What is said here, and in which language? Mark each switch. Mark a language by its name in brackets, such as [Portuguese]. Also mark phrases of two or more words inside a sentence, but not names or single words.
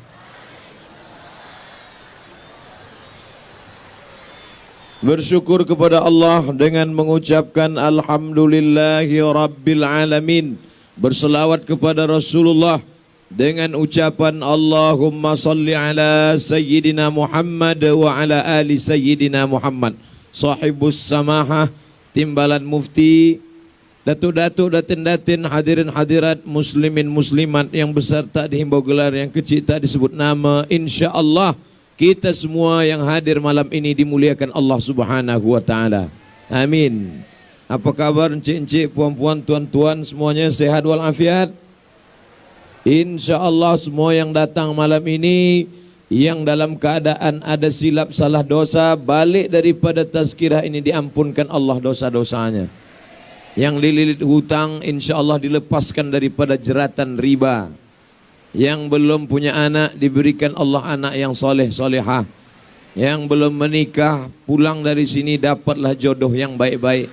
[Malay] Bersyukur kepada Allah dengan mengucapkan [Arabic] الحمد لله رب العالمين. [Malay] Berselawat kepada Rasulullah dengan ucapan [Arabic] اللهم صل على سيدنا محمد وعلى آل سيدنا محمد [Malay] wa ala ali sayyidina Muhammad. [Arabic] صاحب السماحة, [Malay] timbalan mufti, datuk-datuk, datin-datin, hadirin hadirat, muslimin muslimat, yang besar tak dihimbau gelar, yang kecil tak disebut nama. InsyaAllah kita semua yang hadir malam ini dimuliakan Allah [Arabic] سبحانه وتعالى. [Malay] Amin. Apa kabar encik-encik, puan-puan, tuan-tuan, semuanya sehat walafiat? InsyaAllah semua yang datang malam ini, yang dalam keadaan ada silap salah dosa, balik daripada tazkirah ini diampunkan Allah dosa-dosanya. Yang dililit hutang insya Allah dilepaskan daripada jeratan riba. Yang belum punya anak diberikan Allah anak yang soleh solehah. Yang belum menikah pulang dari sini dapatlah jodoh yang baik-baik.